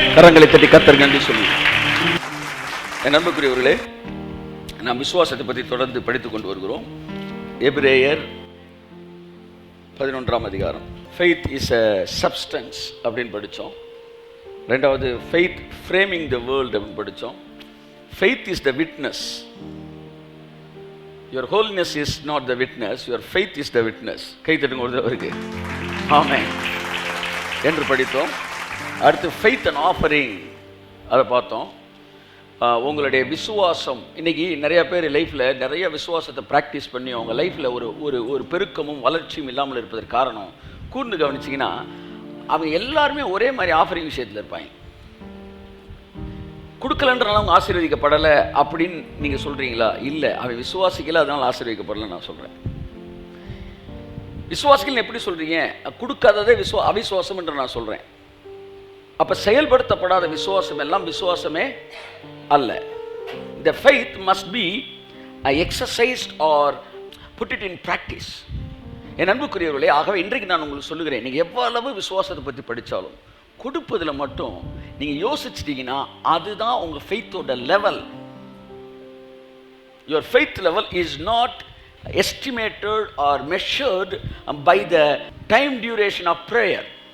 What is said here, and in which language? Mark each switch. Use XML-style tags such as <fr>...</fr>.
<ta>கரங்களை தட்டி கர்த்தருக்கு நன்றி சொல்லுங்கள். என் அன்புக்குரியவர்களே, நாம் விசுவாசத்தை பற்றி தொடர்ந்து படித்துக் கொண்டு வருகிறோம். எபிரேயர் 11ஆம் அதிகாரம்,</ta> <en>faith is a substance</en> <ta>அப்படின்னு படித்தோம். ரெண்டாவது</ta> <en>faith framing the world</en> <ta>அப்படின்னு படித்தோம்.</ta> <en>Faith is the witness. Your holiness is not the witness, your faith is the witness.</en> <ta>கை தட்டுங்க ஒரு தடவை. ஆமென் என்று படித்தோம். அடுத்து</ta> <en>faith and offering</en> <ta>அதை பார்த்தோம். உங்களுடைய விசுவாசம், இன்னைக்கு நிறைய பேர் லைஃப்பில் நிறைய விசுவாசத்தை ப்ராக்டிஸ் பண்ணி அவங்க லைஃப்பில் ஒரு பெருக்கமும் வளர்ச்சியும் இல்லாமல் இருப்பதற்கு காரணம், கூர்ந்து கவனிச்சிங்கன்னா அவங்க எல்லாருமே ஒரே மாதிரி ஆஃபரிங் விஷயத்தில் இருப்பாங்க. கொடுக்கலன்றனால அவங்க ஆசீர்வதிக்கப்படலை அப்படின்னு நீங்கள் சொல்கிறீங்களா? இல்லை, அவன் விசுவாசிக்கல அதனால் ஆசீர்வதிக்கப்படலை நான் சொல்கிறேன். விசுவாசிகள் எப்படி சொல்கிறீங்க? கொடுக்காததே அவிசுவாசம் என்று நான் சொல்கிறேன். அப்போ செயல்படுத்தப்படாத விசுவாசம் எல்லாம் விசுவாசமே அல்ல.</ta> <en>The faith must be exercised or put it in practice.</en> <ta>என் அன்புக்குரியவர்களே, ஆகவே இன்றைக்கு நான் உங்களுக்கு சொல்லுகிறேன், நீங்கள் எவ்வளவு விசுவாசத்தை பற்றி படித்தாலும் கொடுப்பதில் மட்டும் நீங்கள் யோசிச்சிட்டீங்கன்னா அதுதான் உங்கள் ஃபெய்த்தோட level.</ta> <en>Your faith level is not estimated or measured by the time duration of prayer.</en>